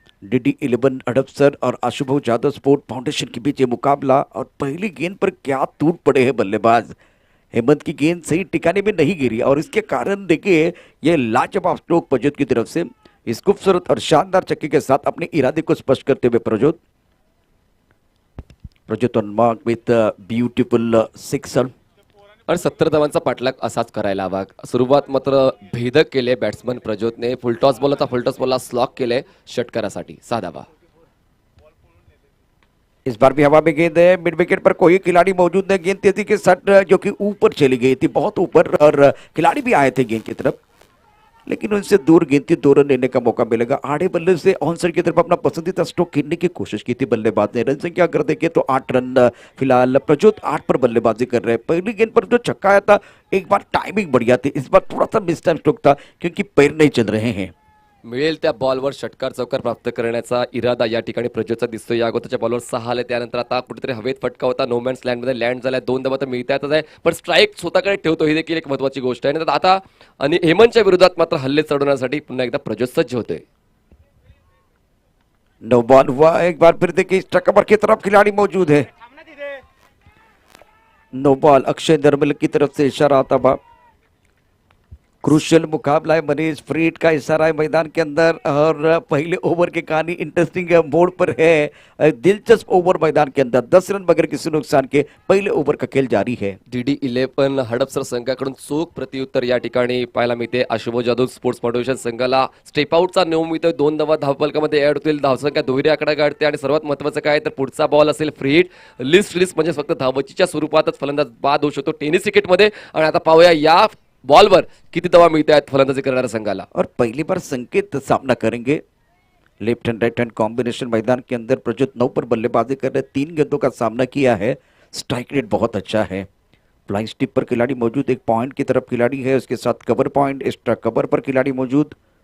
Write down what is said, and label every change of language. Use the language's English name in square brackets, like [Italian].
[Hindi] DD11 Hadapsar और आशुभाऊ Jadhav sport foundation के बीच ये मुकाबला, और पहली गेंद पर क्या टूट पड़े हैं बल्लेबाज. हेमंत की गेंद सही ठिकाने में नहीं गिरी, और इसके कारण देखिए ये लाजवाब स्ट्रोक प्रज्योत की तरफ से. इस खूबसूरत और शानदार चक्के के साथ अपने इरादे को स्पष्ट करते हुए Prajyot [English] On mark with beautiful 6 run. [Marathi] आणि 70 धावांचा पाठलाग असाच करायला हवा. सुरुवात मात्र भेदक केले बॅट्समन प्रज्योतने. फुलटॉस बॉलला स्लॉक केले षटकारासाठी 6 धावा. [Hindi] इस बार भी हवा में गेंद है, मिड विकेट पर कोई खिलाड़ी मौजूद नहीं. गेंद तेजी के साथ जो कि ऊपर चली गई थी, बहुत ऊपर, और खिलाड़ी भी आए थे गेंद की तरफ, लेकिन उनसे दूर गेंद थी. 2 रन लेने का मौका मिलेगा. आड़े बल्ले से ऑन साइड की तरफ अपना पसंदीदा स्ट्रोक खेलने की कोशिश की थी बल्लेबाज ने. रन संख्या अगर देखें तो 8 रन फिलहाल प्रज्योत 8 पर बल्लेबाजी कर रहे हैं. पहली गेंद पर जो छक्का आया था, एक बार टाइमिंग बढ़िया थी, इस बार थोड़ा सा मिस टाइम स्ट्रोक था क्योंकि पैर नहीं चल रहे हैं. [Marathi] मिळेल त्या बॉलवर षटकार चौकार प्राप्त करण्याचा इरादा या ठिकाणी प्रज्योतचा दिसतोय. या अगोदरच्या बॉलवर 6 आले, त्यानंतर आता कुठेतरी हवेत फटका होता, नो मॅन्स लँडमध्ये लँड झालाय. 2 धावा तर मिळतातच आहे, पण स्ट्राईक स्वतःकडे ठेवतो, ही देखील एक महत्वाची गोष्ट आहे. आता आणि हेमंतच्या विरोधात मात्र हल्ले चढवण्यासाठी पुन्हा एकदा प्रज्योत सज्ज होतोय. [Hindi] नो बॉल हुआ. एक बार फिर देखिए स्ट्राइकर की तरफ खिलाड़ी मौजूद है. No ball. अक्षय निर्मल की तरफ से इशारा आता बा. क्रूशियल मुकाबला है। मनीष फ्रीड का इशारा है मैदान के अंदर और पहले ओवर की कहानी इंटरेस्टिंग मोड पर है। दिलचस्प ओवर मैदान के अंदर 10 रन बगैर किसी नुकसान के पहले ओवर का खेल जारी है। [Marathi] DD11 हडपसर संघाकडून चोख प्रत्युत्तर या ठिकाणी पाहायला मिळते। आशुभो जाधव स्पोर्ट्स फाउंडेशन संघाला स्टेप आउटचा नियम मिळतोय। 2 धावा धावफलकामध्ये ऍड होतील। धावसंख्या दुहेरी आकडा गाठते आणि सर्वात महत्त्वाचं काय तर पुढचा बॉल असेल फ्री हिट लिस्ट म्हणजे फक्त धावचीच्या स्वरूपातच फलंदाज बाद होऊ शकतो टेनिस विकेटमध्ये। आणि आता पाहूया या बॉलवर किती धावा मिळत आहेत फलंदाजी करणाऱ्या संघाला। [Hindi] और पहली बार संकेत सामना करेंगे। Left hand right hand combination मैदान के अंदर प्रज्योत 9 पर बल्लेबाजी कर रहे 3 गेंदों का सामना किया है। स्ट्राइक रेट बहुत अच्छा है। फ्लाइंग स्टिप पर खिलाड़ी मौजूद, एक पॉइंट की तरफ खिलाड़ी है, उसके साथ कवर पॉइंट एक्स्ट्रा कवर पर खिलाड़ी मौजूद।